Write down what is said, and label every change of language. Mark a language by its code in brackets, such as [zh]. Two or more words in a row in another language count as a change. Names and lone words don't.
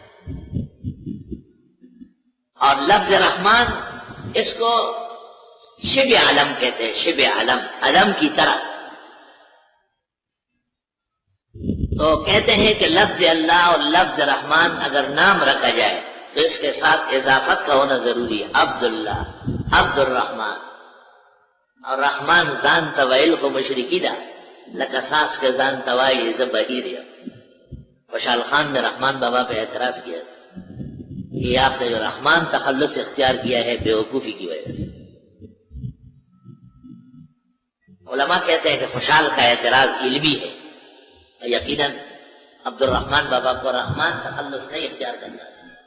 [ur] اور لفظ رحمان اس کو شبہ علم کہتے ہیں، شبہ علم، علم کی طرح۔ تو کہتے ہیں کہ لفظ اللہ اور لفظ رحمان اگر نام رکھا جائے تو اس کے ساتھ اضافت کا ہونا ضروری ہے. عبداللہ، عبد الرحمن. [ps] اور رحمان ځان ته ویل خو مشرکی ده، لکه ساس کے ځان ته وایي زه بهیر یم. [ur] خوشحال خان نے رحمان بابا پہ اعتراض کیا کہ آپ نے جو رحمان تخلص اختیار کیا ہے بیوقوفی کی وجہ سے. علماء کہتے ہیں کہ خوشحال کا اعتراض علمی ہے. یقیناً عبد الرحمن بابا کو رحمان تخلص نہیں اختیار کرنا تھا.